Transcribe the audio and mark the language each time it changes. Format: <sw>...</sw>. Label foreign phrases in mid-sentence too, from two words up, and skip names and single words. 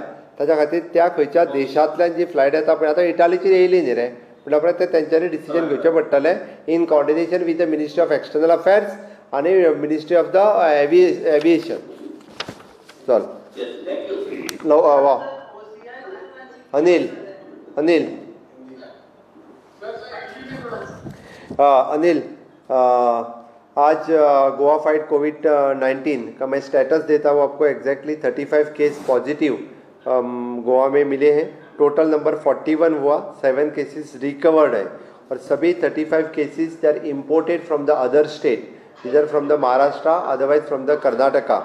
<kok>ताच्या खातीर त्या खंयच्या देशांतल्यान जी फ्लायट येता पळय, आतां इटालीची येयली न्ही रे, म्हणल्यार ते तेंच्यांनी डिसिजन घेवचें पडटलें</kok> <en>in coordination with the ministry of external affairs and ministry of the aviation.</en> <hi>चल वा अनिल अनिल अनिल आज गोवा फाइट कोविड-19 का मैं स्टेटस देता हूँ आपको. एग्जैक्टली 35</hi> <en>case positive</en> <hi>गोवा में मिले हैं. टोटल नंबर 41 हुआ.</hi> <en>7 cases recovered</en> <hi>है और सभी</hi> <en>35 cases they are imported from the other state, इधर from the Maharashtra, otherwise from the Karnataka.</en>